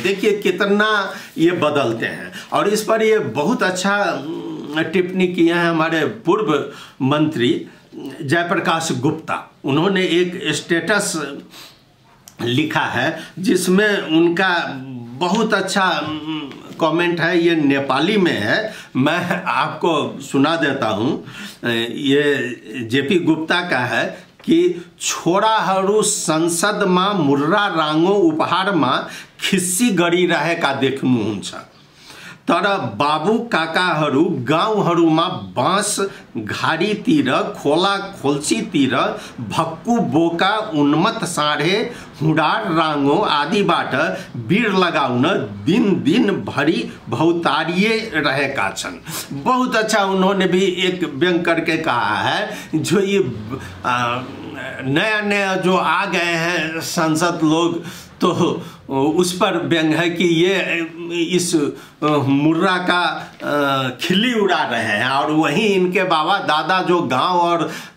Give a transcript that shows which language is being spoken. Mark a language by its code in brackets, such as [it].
[hi] देखिए कितना ये बदलते हैं। और इस पर ये बहुत अच्छा टिप्पणी किए हैं हमारे पूर्व मंत्री जयप्रकाश गुप्ता। उन्होंने एक स्टेटस लिखा है जिसमें उनका बहुत अच्छा कमेंट है, ये नेपाली में है, मैं आपको सुना देता हूँ। ये जेपी गुप्ता का है कि [ne] छोराहरू संसदमा मुर्रा राङ्गो उपहारमा खिस्सी गरिरहेका देख्नुहुन्छ, तर बाबु काकाहरू गाउँहरूमा बाँस घारीतिर खोला खोल्सीतिर भक्कु बोका उन्मत्त साँढे हुँडार राङ्गो आदिबाट बिर लगाउन दिन दिन भरी भौतारिए रहेका छन्। [hi] बहुत अच्छा उन्होंने भी एक व्यंग करके कहा है, जो ये नया नया जो आ गए हैं सांसद लोग तो उस पर व्यंग है कि ये इस मुर्रा का खिल्ली उड़ा रहे हैं, और वहीं इनके बाबा दादा जो गांव और